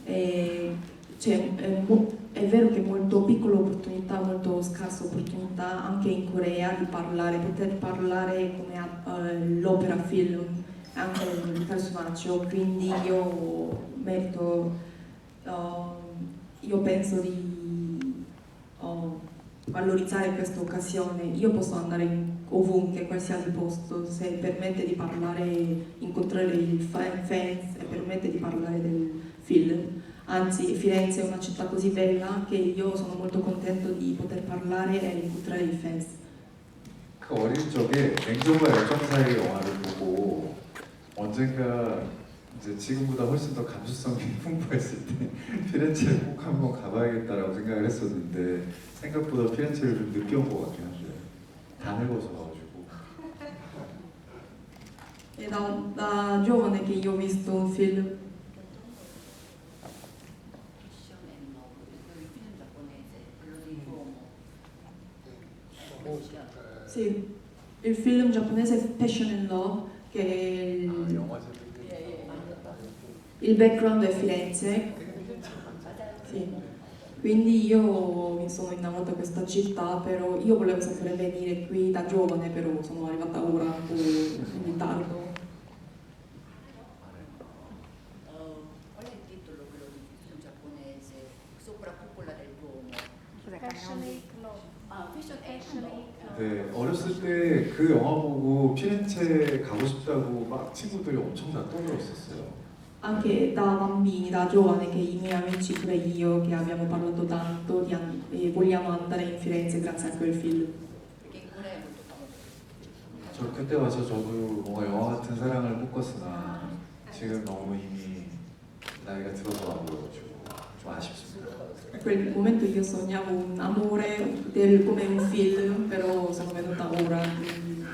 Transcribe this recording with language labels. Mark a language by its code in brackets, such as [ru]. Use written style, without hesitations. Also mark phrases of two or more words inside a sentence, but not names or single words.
[it] È vero che è molto piccola opportunità, molto scarsa opportunità anche in Corea di poter parlare come l'opera film, anche il personaggio, quindi io penso di valorizzare questa occasione. Io posso andare ovunque, qualsiasi posto, se permette di parlare, incontrare i fans e permette di parlare del film. Anzi, Firenze è una città così bella che io sono molto contento di poter parlare e incontrare i fans. [ko] 그 어린 적에 냉정과 열정 사이의 영화를 보고 언젠가 이제 지금보다 훨씬 더 감수성이 풍부했을 때 피렌체를 꼭 한번 가봐야겠다라고 생각을 했었는데 생각보다 피렌체를 좀 늦게 온 것 같긴 한데 다 늙어져가지고 [it] È da giovane che io ho visto un film. Sì, il film giapponese Passion and Love, che [ko] 영화 제목이 [it] il background è Firenze. Sì. Quindi io mi sono innamorata di questa città, però io volevo sempre venire qui da giovane, però sono arrivata ora un po' in ritardo. Qual è il titolo quello di film giapponese? Sopra cupola del Duomo. Passionate Love. Ah, Passion Passionate Love. [ko] 네, 어렸을 때 그 영화 보고 피렌체 가고 싶다고 막 친구들이 엄청 다 떠들었었어요. [it] Anche da bambini, da giovane, che i miei amici, pure io, che abbiamo parlato tanto vogliamo andare in Firenze grazie a quel film. perché in Corea è molto famoso. [ko] 저 그때 와서 저도 뭔가 영화 같은 사랑을 꿈꿨으나 지금 너무 이미 나이가 들어서 안 보여가지고 좀 아쉽습니다. [it] In quel momento io sognavo un amore come un film, però sono venuta ora, quindi